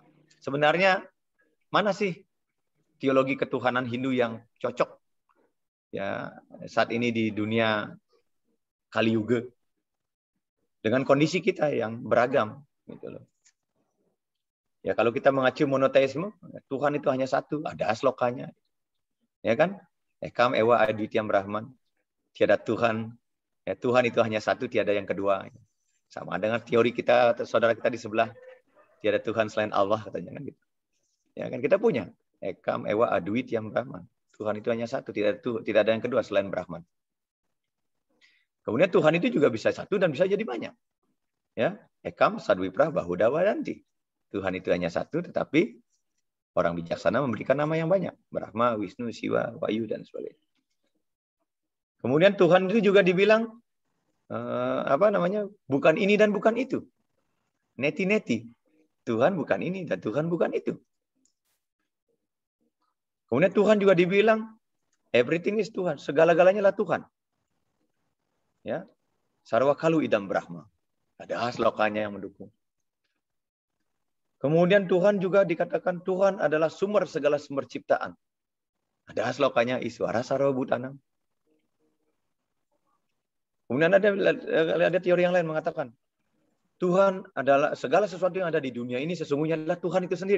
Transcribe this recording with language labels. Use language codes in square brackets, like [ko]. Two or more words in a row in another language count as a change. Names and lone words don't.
[id] Sebenarnya mana sih teologi ketuhanan Hindu yang cocok? Ya, saat ini di dunia Kali Yuga dengan kondisi kita yang beragam gitu loh. Ya kalau kita mengacu monoteisme, Tuhan itu hanya satu, ada slokanya. Ya kan? [sa] एकम् एव अद्वितीयं ब्रह्म. [id] Tiada Tuhan. Ya, Tuhan itu hanya satu, tiada yang kedua. Sama dengan teori kita, saudara kita di sebelah, tiada Tuhan selain Allah katanya kan gitu. Ya kan kita punya [sa] एकम् एव अद्वितीयं ब्रह्म. [id] Tuhan itu hanya satu, tidak ada yang kedua selain Brahman. Kemudian Tuhan itu juga bisa satu dan bisa jadi banyak. Ya, [sa] एकं सद्विप्रा बहुधावदन्ति. [id] Tuhan itu hanya satu, tetapi orang bijaksana memberikan nama yang banyak. Brahma, Wisnu, Siwa, Wayu, dan sebagainya. Kemudian Tuhan itu juga dibilang bukan ini dan bukan itu. [sa] नेति नेति. [id] Tuhan bukan ini dan Tuhan bukan itu. Kemudian Tuhan juga dibilang [en] everything is [id] Tuhan, segala-galanya lah Tuhan. Ya. [sa] सर्वं खलु इदं ब्रह्म. [id] Ada slokanya yang mendukung. Kemudian Tuhan juga dikatakan Tuhan adalah sumber segala sumber ciptaan. Ada slokanya [sa] ईश्वरः सर्वभूतानाम्. [id] Kemudian ada teori yang lain mengatakan Tuhan adalah segala sesuatu yang ada di dunia ini sesungguhnya adalah Tuhan itu sendiri.